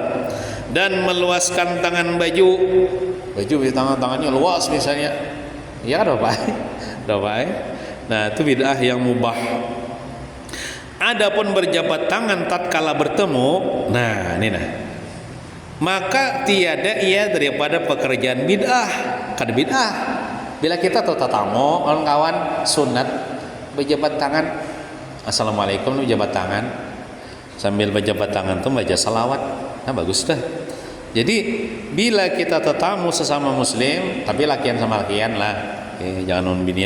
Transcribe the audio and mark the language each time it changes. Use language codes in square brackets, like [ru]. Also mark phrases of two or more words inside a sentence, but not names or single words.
[id] Dan meluaskan tangan baju di tangannya luas misalnya, ya kan bapak. Nah itu bid'ah yang mubah. Adapun berjabat tangan tatkala bertemu, nah ini maka tiada ia daripada pekerjaan bid'ah. [bjn] Kada bid'ah bila kita tatamu [id] kawan-kawan sunat berjabat tangan, assalamualaikum lu jabat tangan, sambil berjabat tangan tuh baca salawat. Nah bagus dah. Jadi bila kita tetamu sesama muslim, tapi [bjn] lakian sama lakian lah, jangan non binian.